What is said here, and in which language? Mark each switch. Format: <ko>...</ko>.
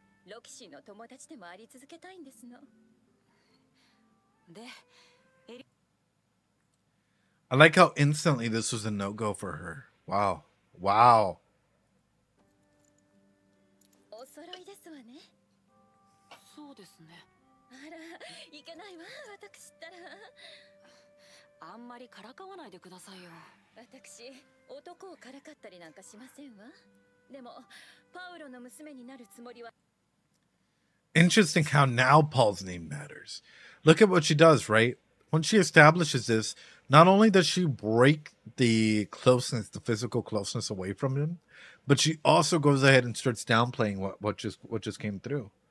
<ja>ロキシーの友達でもあり続けたいんですの。で、</ja> <en>I like how instantly this was a no-go for her. Wow. Wow.</en> <ja>お揃いですわね。そうですね。あら、いけないわ、私ったら。あんまりからかわないでくださいよ。私、男をからかったりなんかしませんわ。でも、パウロの娘になるつもりは。</ja> <en>Interesting how now Paul's name matters. Look at what she does, right? When she establishes this, not only does she break the closeness, the physical closeness away from him, but she also goes ahead and starts downplaying what just came through.</en>